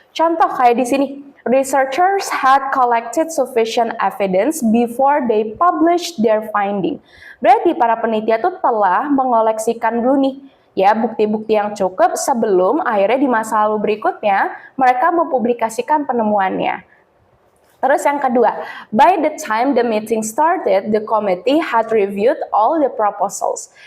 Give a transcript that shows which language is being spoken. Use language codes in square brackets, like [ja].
[id] Contoh kayak di sini, [en] researchers had collected sufficient evidence before they published their finding. [id] Berarti para peneliti itu telah mengoleksikan dulu nih, ya bukti-bukti yang cukup sebelum akhirnya di masa lalu berikutnya mereka mempublikasikan penemuannya. Terus yang kedua, [en] by the time the meeting started, the committee had reviewed all the proposals.